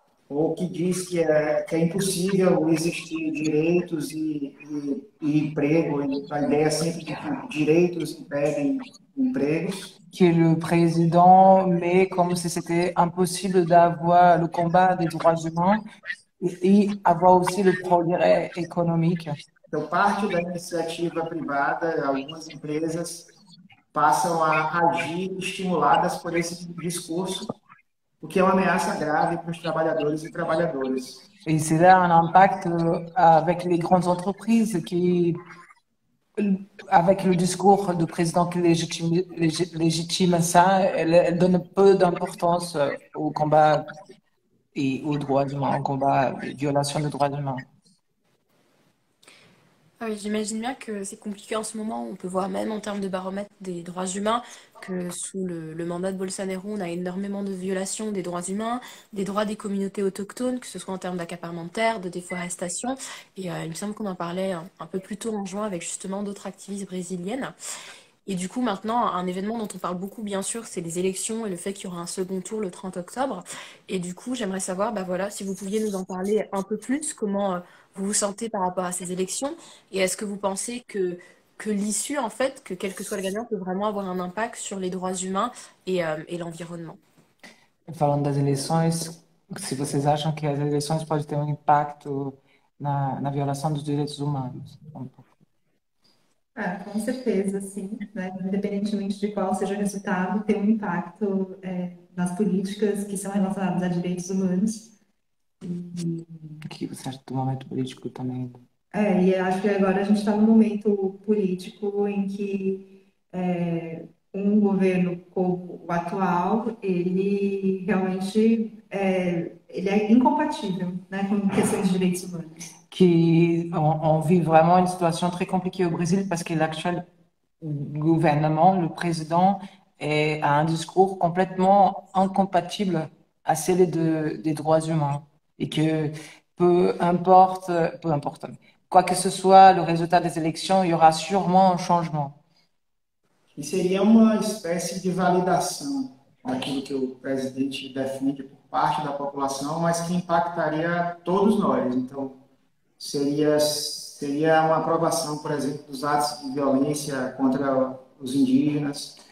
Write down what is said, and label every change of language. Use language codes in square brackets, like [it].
[pt] Ou que diz que é impossível existir direitos e emprego, e a ideia sempre de que direitos impedem empregos. [fr] Que le président met comme si c'était impossible d'avoir le combat des droits humains et avoir aussi le progrès économique. [pt] Então, parte da iniciativa privada, algumas empresas passam a agir estimuladas por esse discurso, o que é uma ameaça grave para os trabalhadores e trabalhadoras. [fr] Et c'est là un impact avec les grandes entreprises avec le discours du président qui légitime ça, elle donne peu d'importance au combat et aux droits humains, au combat des violations des droits humains. Ah oui, j'imagine bien que c'est compliqué en ce moment. On peut voir même en termes de baromètre des droits humains que sous le mandat de Bolsonaro, on a énormément de violations des droits humains, des droits des communautés autochtones, que ce soit en termes d'accaparement de terre, de déforestation. Et il me semble qu'on en parlait un peu plus tôt en juin avec justement d'autres activistes brésiliennes. Et du coup, maintenant, un événement dont on parle beaucoup, bien sûr, c'est les élections et le fait qu'il y aura un second tour le 30 octobre. Et du coup, j'aimerais savoir, bah voilà, si vous pouviez nous en parler un peu plus, comment vous vous sentez par rapport à ces élections, et est-ce que vous pensez que l'issue, en fait, que quel que soit le gagnant, peut vraiment avoir un impact sur les droits humains et l'environnement? [pt] Falando das eleições, se vocês acham que as eleições podem ter um impacto na violação dos direitos humanos? Ah, com certeza, sim, né? Independentemente de qual seja o resultado, tem um impacto nas políticas que são relacionadas a direitos humanos. O que você acha do momento político também? E acho que agora a gente está num momento político em que um governo como o atual, ele realmente ele é incompatível, né, com questões de direitos humanos. [fr] On vit vraiment une situation très compliquée au Brésil parce que l'actuel gouvernement, le président, a un discours complètement incompatible à celui des droits humains. Et que peu importe, quoi que ce soit le résultat des élections, il y aura sûrement un changement. [pt] E seria uma espécie de validação daquilo que o presidente defende por parte da população, mas que impactaria todos nós. Então, seria uma aprovação, por exemplo, dos atos de violência contra os indígenas.